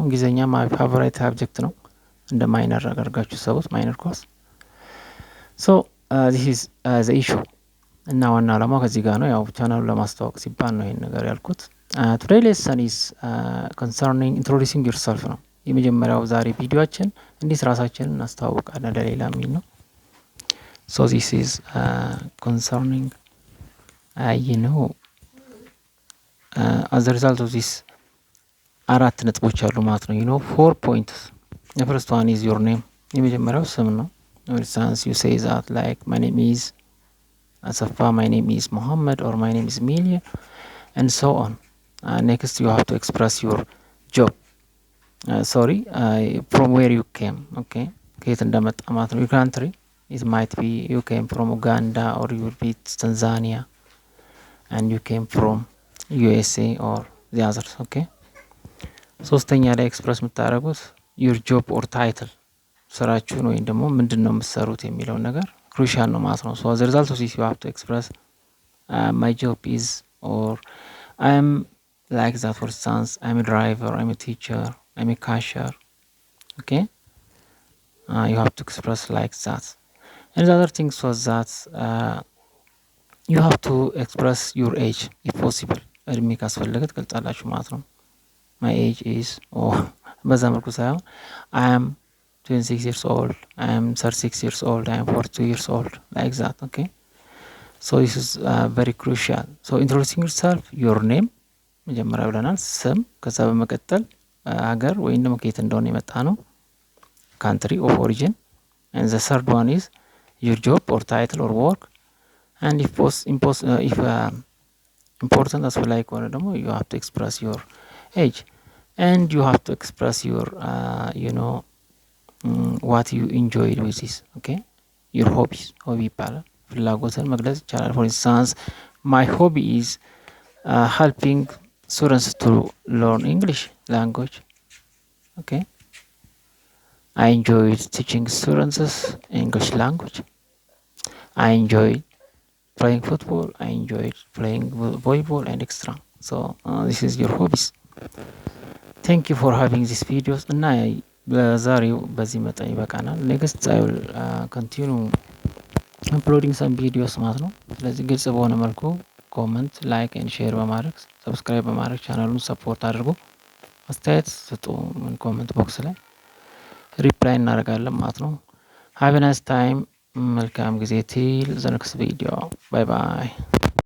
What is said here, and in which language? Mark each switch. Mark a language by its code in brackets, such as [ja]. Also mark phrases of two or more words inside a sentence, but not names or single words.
[am] እንግሊዝኛ [en] my favorite subject [am] ነው። እንደ ማይነር አድርጋችሁ ሰቡት፣ [en] minor course። so this is the issue [am] እና ዋና ዓላማው ከዚህ ጋር ነው። ያው ቻናሉን ለማስተዋወቅ ሲባል ነው ይሄን ነገር ያልኩት። [en] today lesson is concerning introducing yourself [am] ነው የመጀመሪያው ዛሬ ቪዲዮአችን። እንዴት ራሳችንን እናስተዋውቃለን ለሌላ የሚል ነው። [en] so this is concerning as the result of this [am] አራት ነጥቦች አሉ ማለት ነው። [en] 4 points። The first one is your name። [am] የመጀመሪያው ስም ነው። [en] For instance, you say that like my name is Asafa, my name is Muhammad, or my name is Milia, and so on. Next, you have to express your job. From where you came. Okay. [am] ከየት እንደመጣ ማለት ነው። [en] Your country, it might be you came from Uganda, or you will be Tanzania, and you came from USA or the others. Okay. [am] ሶስተኛ ላይ ኤክስፕረስ የምታደርጉት [en] your job or title፣ [am] ስራችሁን ወይም ደግሞ ምንድነው የምትሰሩት የሚለውን ነገር ክሩሻል ነው ማለት ነው። [en] so as a result of this you have to express my job is, or I am like that. For instance, I'm a driver, I'm a teacher, I'm a cashier. Okay. You have to express like that. And the other things was that you have to express your age if possible። [am] እድሜ ካስፈለገ ትገልጻላችሁ ማለት ነው። [en] my age is [am] በዛ መልኩ ሳይሆን [en] I am 26 years old, I am 36 years old, I am 42 years old, like that. Okay. So this is very crucial. So introducing yourself, your name [am] መጀመሪያ ብለናል፣ ስም። ከዛ በመቀጠል ሀገር ወይም ደግሞ ከየት እንደሆነ የመጣ ነው፣ [en] country of origin. And the third one is your job or title or work. And if important [am] አስፈላጊ ከሆነ ደግሞ [en] you have to express your age, and you have to express your what you enjoyed with this. Okay. your hobbies [am] ይባላል። ፍላጎትን መግለጽ ይቻላል። [en] for instance, my hobby is helping students to learn English language. Okay. I enjoyed teaching students English language. I enjoyed playing football, I enjoyed playing volleyball and extra. So this is your hobbies. Thank you for having these videos. [am] እና በዛሬው በዚህ መጠን ይበቃናል። ኔክስት [en] I will continue uploading some videos [am] ማለት ነው። ስለዚህ ግልጽ በሆነ መልኩ ኮመንት፣ [en] like and share [am] በማድረግ ሰብስክራይብ በማድረግ ቻናሉን ሰፖርት አድርጉ። አስተያየት ስጡ [en] comment box [am] ላይ ሪፕላይ እናደርጋለን ማለት ነው። [en] have a nice time። [am] መልካም ጊዜ [en] till the next video። bye bye።